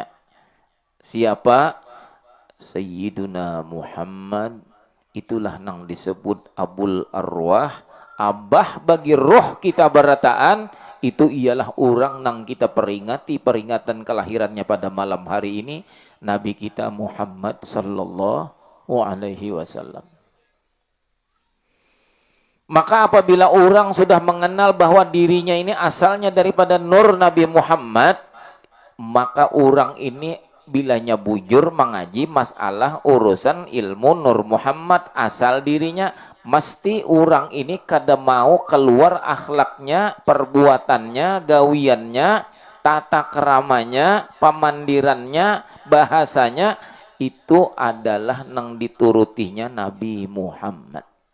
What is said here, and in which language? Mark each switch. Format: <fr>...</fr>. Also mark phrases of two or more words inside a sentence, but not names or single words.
<id>Siapa? Sayyiduna Muhammad. Itulah yang disebut Abul Arwah.</id> <bjn>Abah bagi roh kita berataan. Itu ialah orang yang kita peringati peringatan kelahirannya pada malam hari ini.</bjn> <id>Nabi kita Muhammad</id> <ar>sallallahu alaihi wasallam.</ar> <id>Maka apabila orang sudah mengenal bahwa dirinya ini asalnya daripada nur</id> <bjn>Nabi Muhammad, maka orang ini bilanya bujur mengaji masalah urusan ilmu Nur Muhammad asal dirinya, mesti orang ini kada mau keluar akhlaknya, perbuatannya, gawiannya, tata keramanya, pemandirannya, bahasanya, itu adalah nang diturutinya Nabi Muhammad.</bjn>